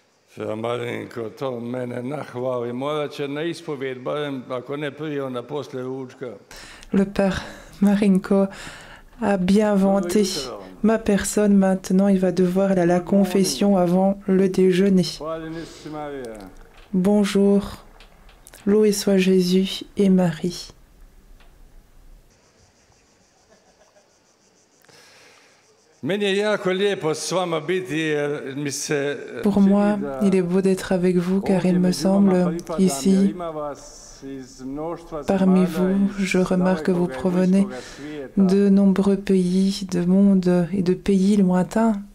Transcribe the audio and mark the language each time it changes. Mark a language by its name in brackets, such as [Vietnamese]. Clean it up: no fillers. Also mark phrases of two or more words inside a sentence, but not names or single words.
[Croatian] Marinko, to mene nahvali. Morat će na ispovijed, barem ako ne prije, onda posle ručka. [French] Le père Marinko a bien vanté ma personne. Maintenant, il va devoir aller à la confession avant le déjeuner. Bonjour, loué soit Jésus et Marie. Pour moi, il est beau d'être avec vous car il me semble ici, parmi vous, je remarque que vous provenez de nombreux pays, de monde et de pays lointains.